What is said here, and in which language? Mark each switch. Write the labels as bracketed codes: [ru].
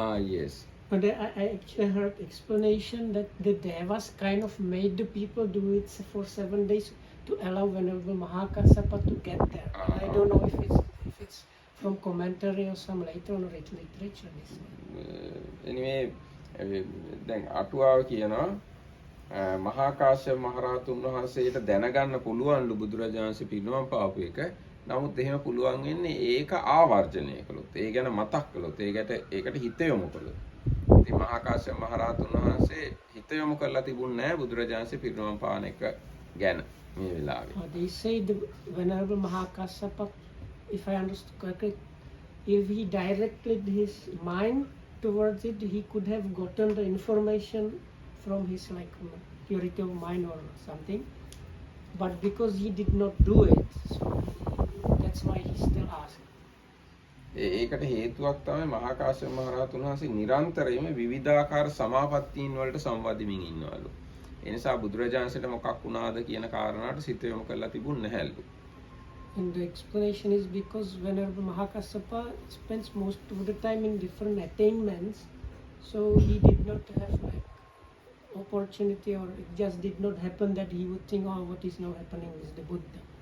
[en] Yes. But I actually heard explanation that the Devas kind of made the people do it for 7 days to allow Venerable Mahakassapa to get there. I don't know if it's from commentary or some later on literature. Anyway, [si] දැන් අටුවාව කියනවා මහාකාශ්‍යප මහරහතුන් වහන්සේට දැනගන්න පුළුවන්ලු බුදුරජාණන් වහන්සේ පිරිනමන පාපු එක. නමුත් එහෙම පුළුවන් වෙන්නේ ඒක ආවර්ජනය කළොත්. ඒ ගැන මතක් කළොත්. ඒකට හිත යොමු කළොත්. ඉතින් මහාකාශ්‍යප මහරහතුන් වහන්සේ හිත යොමු කරලා තිබුණ නැහැ බුදුරජාණන් වහන්සේ පිරිනමන පාන එක ගැන මේ වෙලාවේ. [en] They say the Venerable Mahakassapa, if I understood correctly, if he directed his mind towards it, he could have gotten the information from his purity of mind or something. But because he did not do it, so that's why he still asked. [si] ඒකට හේතුවක් තමයි මහාකාශ්‍යප මහරහතුන් වහන්සේ නිරන්තරයෙන්ම විවිධාකාර සමාපත්තීන් වලට සම්වදිමින් ඉන්නවලු. ඒ නිසා බුදුරජාණන්සේට මොකක් වුණාද කියන කාරණාට සිත යොමු කරලා තිබුණ නැහැලු. [en] And the explanation is because Venerable Mahakassapa spends most of the time in different attainments, so he did not have opportunity, or it just did not happen that he would think, oh, what is now happening is the Buddha.